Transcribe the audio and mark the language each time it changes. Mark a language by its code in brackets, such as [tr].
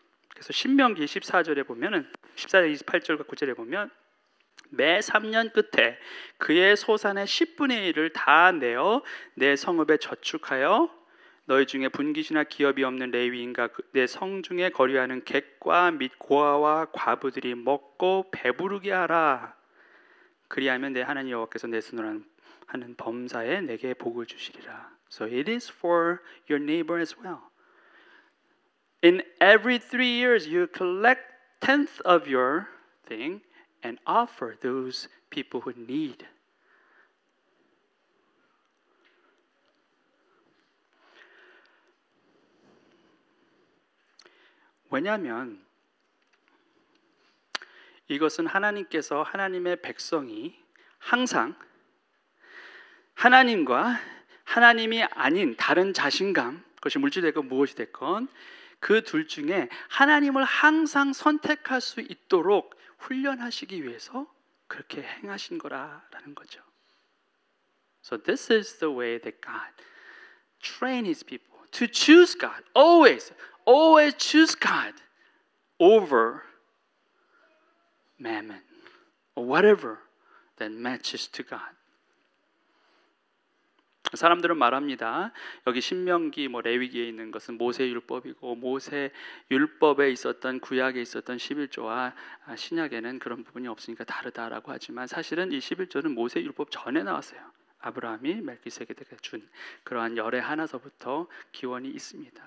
[ko] 그래서 신명기 14절에 보면은 14절 28절과 9절에 보면 매 3년 끝에 그의 소산의 10분의 1을 다 내어 내 성읍에 저축하여 너희 중에 분깃이나 기업이 없는 레위인과 내 성중에 거류하는 객과 및 고아와 과부들이 먹고 배부르게 하라. 그리하면 내 하나님 여호와께서 내 손으로 하는 범사에 내게 복을 주시리라. [en] So it is for your neighbor as well. In every 3 years, you collect 1/10 of your thing and offer those people who need. [ko] 왜냐하면 이것은 하나님께서 하나님의 백성이 항상 하나님과 하나님이 아닌 다른 자신감, 그것이 물질되건 무엇이 됐건 그 둘 중에 하나님을 항상 선택할 수 있도록 훈련하시기 위해서 그렇게 행하신 거라는 거죠. [en] So this is the way that God trained His people to choose God. Always choose God over mammon or whatever that matches to God. [ko] 사람들은 말합니다. 여기 신명기 레위기에 있는 것은 모세율법이고 모세율법에 있었던 구약에 있었던 11조와 신약에는 그런 부분이 없으니까 다르다라고 하지만 사실은 이 11조는 모세율법 전에 나왔어요. 아브라함이 멜기세덱에게 준 그러한 열의 하나서부터 기원이 있습니다.